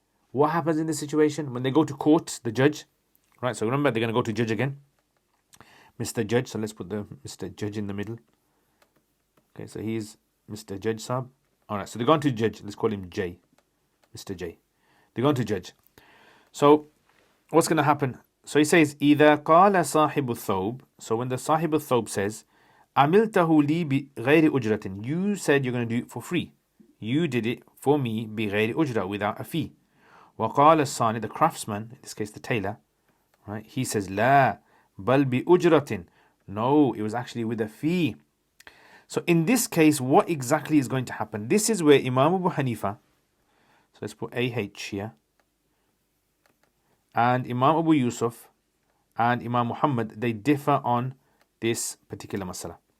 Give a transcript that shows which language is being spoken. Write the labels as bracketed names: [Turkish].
[English] What happens in this situation? When they go to court, the judge, right? So remember, they're going to go to judge again. Mr. Judge, so let's put the Mr. Judge in the middle. Okay, so he's Mr. Judge Saab. All right, so they're going to judge. Let's call him J. Mr. J. They're going to judge. So what's going to happen? So he says, [Arabic] إِذَا قَالَ صَاحِبُ الثَّوْبِ. [English] So when the Sahib al-Thawb says, [Arabic] عَمِلْتَهُ لِي بِغَيْرِ أُجْرَةٍ. [English] You said you're going to do it for free. You did it for me [Arabic] بِغَيْرِ أُجْرَةٍ, [English] without a fee. [Arabic] وَقَالَ الصَّانِ, [English] the craftsman, in this case the tailor, right? He says, [Arabic] لَا بَلْ بِأُجْرَةٍ. [English] No, it was actually with a fee. So in this case, what exactly is going to happen? This is where Imam Abu Hanifa, so let's put AH here, and Imam Abu Yusuf and Imam Muhammad, they differ on this particular masala.